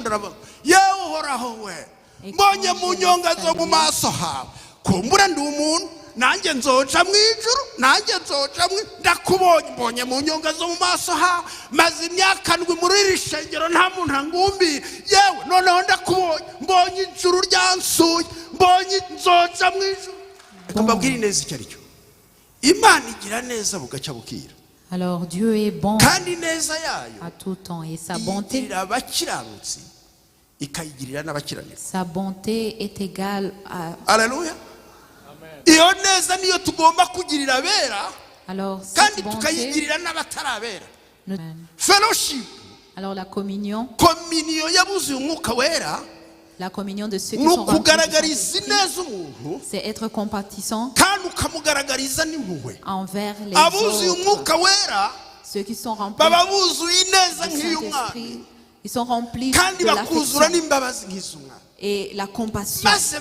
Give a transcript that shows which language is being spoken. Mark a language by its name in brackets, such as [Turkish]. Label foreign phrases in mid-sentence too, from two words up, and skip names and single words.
[Rundi] aravuga yewe uhoraho we mbonye mu nyonga zo mu maso hawe kumbura ndi umuntu nanjye nzoca mu ijuru nanjye nzoca ndakubonye mbonye mu nyonga zo mu maso hawe maze imyaka ndwi muri iri shengero nta muntu angumbira yewe yewe noneho ndakubonye mbonye ijuru ryansuye mbonye nzoza mu ijuru mbabwira ineza icyo ari cyo Imana igira neza bugacya bukira. [French] Alors Dieu est bon [Rundi] kandi neza yayo [French] à tout temps et sa bonté sa bonté est égale à Alléluia. [Rundi] Iyo neza niyo tugomba kugirira abera [French] alors [Rundi] kandi tukayigirira n'abatarabera. [French] Fellowship. Alors la communion [Rundi] yabuze umwuka wera. [French] La communion de ceux qui sont remplis c'est être compatissant envers les autres. Ceux qui sont remplis du Saint-Esprit, ils sont remplis de l'affection et la compassion.